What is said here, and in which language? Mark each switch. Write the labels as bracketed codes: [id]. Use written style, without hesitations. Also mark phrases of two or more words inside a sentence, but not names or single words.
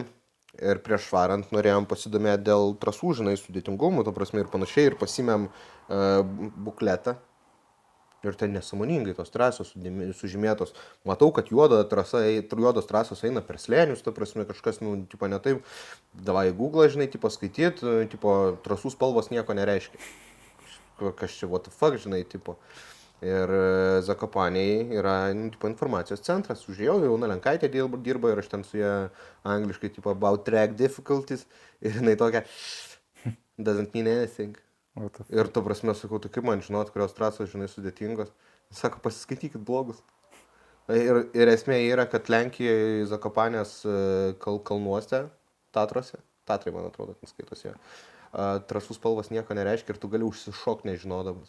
[lt] Ir prieš varant norėjom pasidomėti dėl trasų, žinai, sudėtingumų, to prasme ir panašiai, ir pasimėm bukletą. Ir ten nesąmoningai tos trasos sužymėtos. Matau, kad juodos trasos eina per slėnius, to prasme kažkas, tipo ne taip. Davai į Google, žinai, tipo skaityt, tipo trasų spalvos nieko nereiškia. Kas čia, [en] what the fuck, [lt] žinai, tipo. Ir Zakopaniai yra tipo, informacijos centras. Užėjau, jauna Lenkaitė dirba ir aš ten su ją angliškai, tipo, [en] about track difficulties. [lt] Ir jinai tokia, [en] doesn't mean anything. [lt] Ir to prasme, sakau, tai kaip man žinot, kurios trasos, žinai, sudėtingos. Sako, pasiskaitykit blogus. Ir esmė yra, kad Lenkijoje Zakopanės kalnuose, Tatrose, Tatrai, man atrodo, skaitosi, trasų spalvos nieko nereiškia ir tu gali užsišokti nežinodamas.